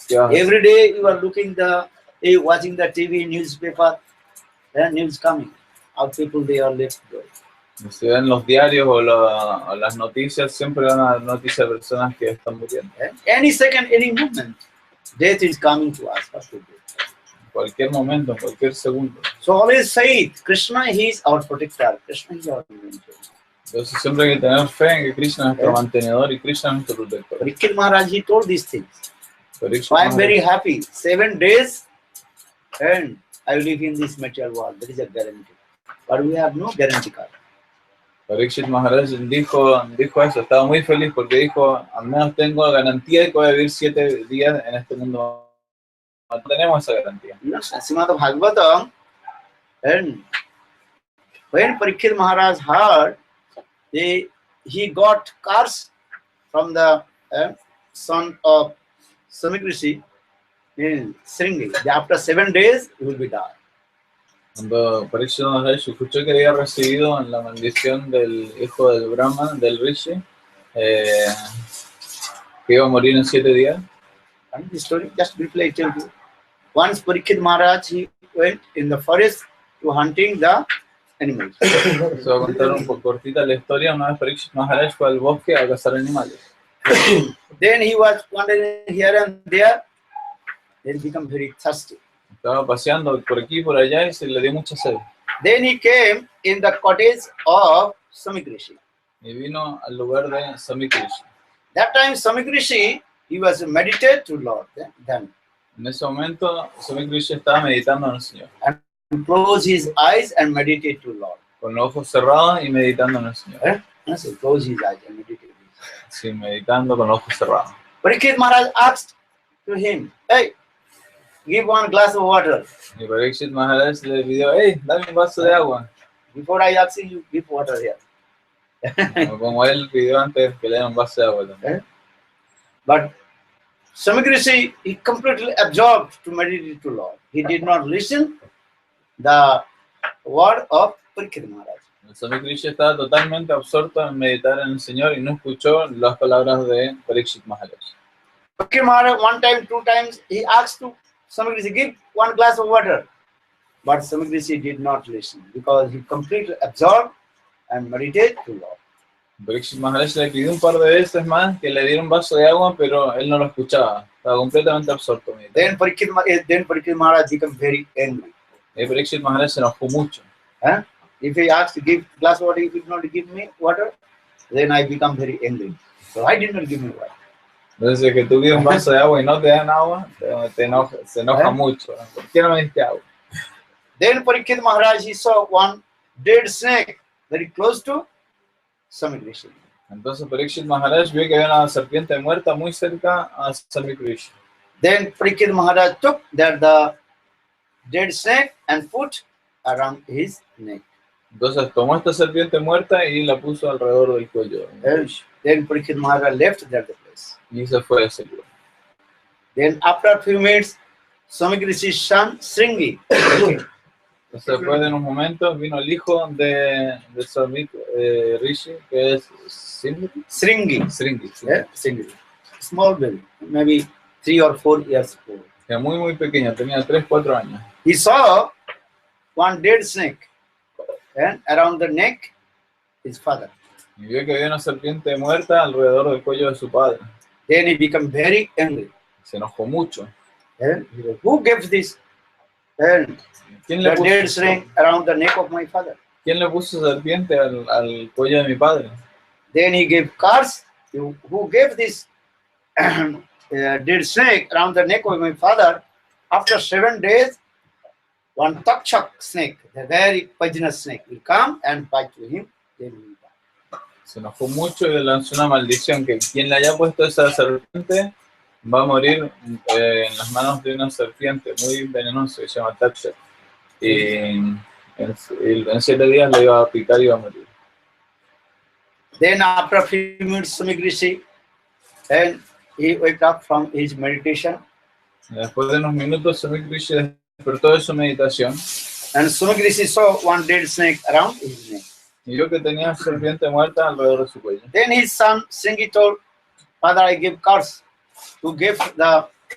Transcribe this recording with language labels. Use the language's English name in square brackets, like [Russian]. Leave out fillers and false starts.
[English] Every day you are watching the TV, newspaper, news coming. How people they are left go. [Spanish] Si ven los diarios o las noticias, siempre van a dar noticias de personas que están muriendo. [English] Any second, any moment, death is coming to us. [Spanish] En cualquier momento, en cualquier segundo. [English] So always faith. Krishna is our protector. Krishna is our protector. [Spanish] Entonces siempre hay que tener fe en que Krishna es nuestro mantenedor y Krishna es nuestro protector. [English] Parikshit Maharaj, he told these things. So I am very happy. 7 days and I live in this material world. There is a guarantee. But we have no guarantee card. [Spanish] Parikshit Maharaj dijo eso, estaba muy feliz porque dijo, al menos tengo garantía de que voy a vivir 7 días en este mundo. No tenemos esa garantía. [English] Srimad Bhagavatam, and when Parikshit Maharaj heard, he got curse from the son of Samikrishi in Sringi. After 7 days, he will be died. [Spanish] Cuando Parikshit Maharaj escuchó que había recibido la maldición del hijo del Brahman, del Rishi, que iba a morir en 7 días. [English] And the story, just briefly I tell you. Once Parikshit Maharaj, he went in the forest to hunting the animals. [Spanish] Se va a contar un poco cortita la historia. Una vez Parikshit Maharaj fue al bosque a cazar animales. [English] Then he was wandering here and there. Then become very thirsty. [Spanish] Estaba paseando por aquí y por allá y se le dio mucha sed. [English] Then he came in the cottage of Samikrishi. [Spanish] Y vino al lugar de Samikrishi. [English] That time Samikrishi, he was meditated to Lord. Then [Spanish] en ese momento Samikrishi estaba meditando en el Señor. [English] And close his eyes and meditate to Lord. [Spanish] Con los ojos cerrados y meditando en el Señor. [English] So close his eyes and meditate. [Spanish] Sí, meditando con los ojos cerrados. [English] Parikshit Maharaj asked to him, hey, give 1 glass of water. [Spanish] Y Parikshit Maharaj le pidió, hey, dame un vaso de agua. [English] Before I ask you, give water here. [Spanish] Como él pidió antes que le den un vaso de agua también. [English] But Samikrishi, he completely absorbed to meditate to Lord. He did not listen the word of Parikshit Maharaj. [Spanish] Samikrishi estaba totalmente absorto en meditar en el Señor y no escuchó las palabras de Parikshit Maharaj. [English] Parikshit Maharaj 1 time, 2 times, he asked to Samikrishi, give 1 glass of water. But Samikrishi did not listen because he completely absorbed and meditated to Lord. [Spanish] Parikshit Maharaj le pidió un par de veces más que le diera un vaso de agua, pero él no lo escuchaba. Estaba completamente absorto. [English] Then Parikshit Maharaj became very angry. [Spanish] Y Parikshit Maharaj se enojó mucho. [English] If he asked to give glass of water, he did not give me water, then I become very angry. So I did not give me water. [Spanish] Entonces, que tú pides un vaso de agua y no te dan agua, se enoja mucho. ¿Por qué no me diste agua? [English] Then Parikshit Maharaj, he saw 1 dead snake very close to Samikrishi. [Spanish] Entonces Parikshit Maharaj vio que había una serpiente muerta muy cerca a Samikrishi. [English] Then Parikshit Maharaj took the dead snake and put around his neck. [Spanish] Entonces tomó esta serpiente muerta y la puso alrededor del cuello. [English] Then Parikshit Maharaj left the place. [Spanish] Y se fue de ese lugar. [English] Then after a few minutes, Samikrishi's son Sringi [Spanish] Entonces, después de unos momentos vino el hijo de Samit Rishi, que es Sringi. Sringi, [English] Yeah, Sringi. Small baby, maybe 3 or 4 years old. [Spanish] que era muy pequeño, tenía 3, 4 años. [English] He saw one dead snake, and around the neck, his father. [Spanish] Y vio que había una serpiente muerta alrededor del cuello de su padre. [English] Then he became very angry. [Spanish] Se enojó mucho. [English] And he said, who gave this? And [Spanish] ¿Quién [English] the [Spanish] le [English] dead [Spanish] puso, [English] snake around the neck of my father. [Spanish] ¿quién le puso serpiente al cuello de mi padre? [English] Then he gave curse. Who gave this dead snake around the neck of my father? After 7 days, one takchak snake, the very poisonous snake, will come and bite to him. Then he will die. [Spanish] Se enojó mucho y le lanzó una maldición que quien le haya puesto esa serpiente va a morir en las manos de una serpiente muy venenosa que se llama Tatcha. Y en 7 días le iba a picar y iba a morir. [English] Then after a few minutes, Sumigrishi, and he wake up from his meditation. [Spanish] Después de unos minutos, Samit Rishi despertó de su meditación [English] And Sumigrishi saw one dead snake around his neck. [Spanish] y vio que tenía serpiente muerta alrededor de su cuello. [English] Then his son Sringi told, Father, I give curse to give the